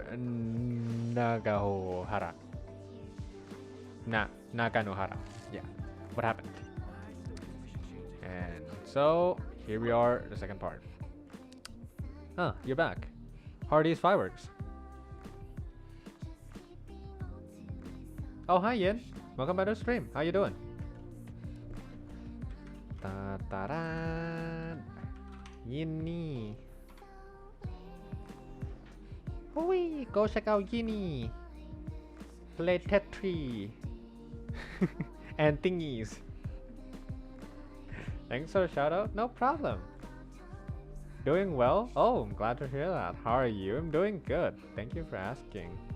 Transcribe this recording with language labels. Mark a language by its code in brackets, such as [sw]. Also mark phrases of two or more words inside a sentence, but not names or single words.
[en] Naganohara. Naganohara. Yeah. What happened? And so here we are, the second part. Ah, you're back. How are these fireworks? Oh, hi Yin. Welcome back to the stream. How you doing? Ta-da-da. Yinny. Hooey, go check out Yinny. Play Tetris. And thingies. Thanks for the shout out. No problem. Doing well? Oh, I'm glad to hear that. How are you? I'm doing good. Thank you for asking.